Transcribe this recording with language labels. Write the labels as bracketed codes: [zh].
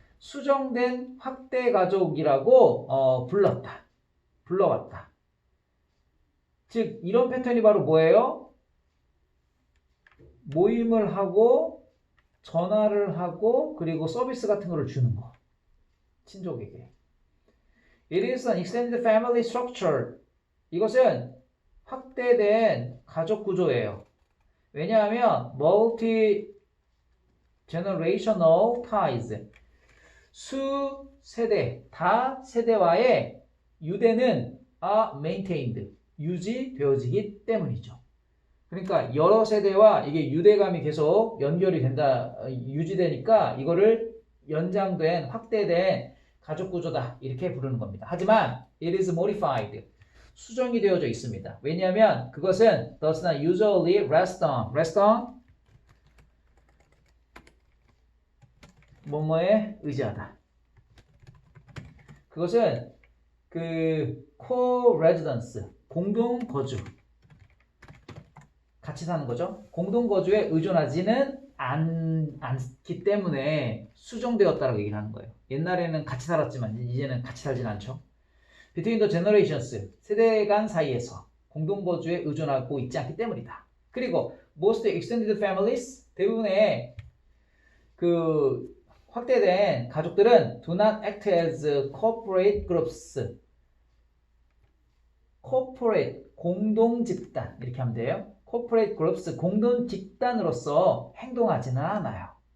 [ko] 수정된 확대 가족이라고 불러왔다. 즉 이런 패턴이 바로 뭐예요? 모임을 하고 전화를 하고 그리고 서비스 같은 거를 주는 거. 친족에게. [en] It is an extended family structure. [ko] 이것은 확대된 가족 구조예요. [en] 왜냐하면 multi-generational ties. [ko] 수세대, 다세대와의 유대는 [en] are maintained. [ko] 유지되어지기 때문이죠. 그러니까 여러 세대와 이게 유대감이 계속 연결이 된다, 유지되니까 이거를 연장된, 확대된 가족 구조다 이렇게 부르는 겁니다. [en] 하지만 it is modified. [ko] 수정이 되어져 있습니다. 왜냐하면 그것은 [en] does not usually rest on [ko] 뭐뭐에 의지하다. 그것은 co-residence, 공동 거주. 같이 사는 거죠. 공동 거주에 의존하지는 않기 때문에 수정되었다라고 얘기를 하는 거예요. 옛날에는 같이 살았지만 이제는 같이 살진 않죠. [en] Between the generations, [ko] 세대 간 사이에서 공동 거주에 의존하고 있지 않기 때문이다. 그리고 [en] most extended families, [ko] 대부분의 확대된 가족들은 [en] do not act as corporate groups. [ko] corporate, 공동 집단 이렇게 하면 돼요. corporate groups, 공동 집단으로서 행동하지는 않아요.